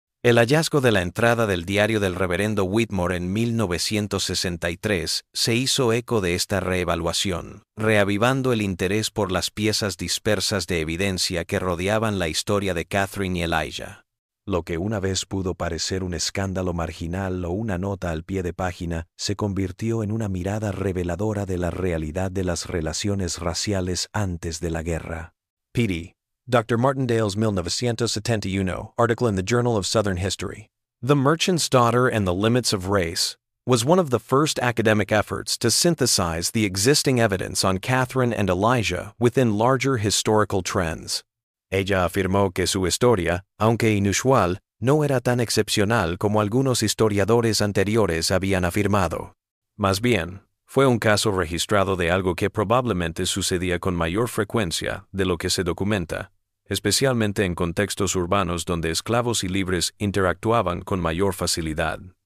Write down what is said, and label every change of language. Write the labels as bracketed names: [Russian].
[Spanish] El hallazgo de la entrada del diario del reverendo Whitmore en 1963 se hizo eco de esta reevaluación, reavivando el interés por las piezas dispersas de evidencia que rodeaban la historia de Catherine y Elijah. Lo que una vez pudo parecer un escándalo marginal o una nota al pie de página se convirtió en una mirada reveladora de la realidad de las relaciones raciales antes de la guerra. P.D. Dr. [English] Martindale's 1971 article in the Journal of Southern History, The Merchant's Daughter and the Limits of Race, was one of the first academic efforts to synthesize the existing evidence on Catherine and Elijah within larger historical trends. [Spanish] Ella afirmó que su historia, aunque inusual, no era tan excepcional como algunos historiadores anteriores habían afirmado. Más bien, fue un caso registrado de algo que probablemente sucedía con mayor frecuencia de lo que se documenta, especialmente en contextos urbanos donde esclavos y libres interactuaban con mayor facilidad.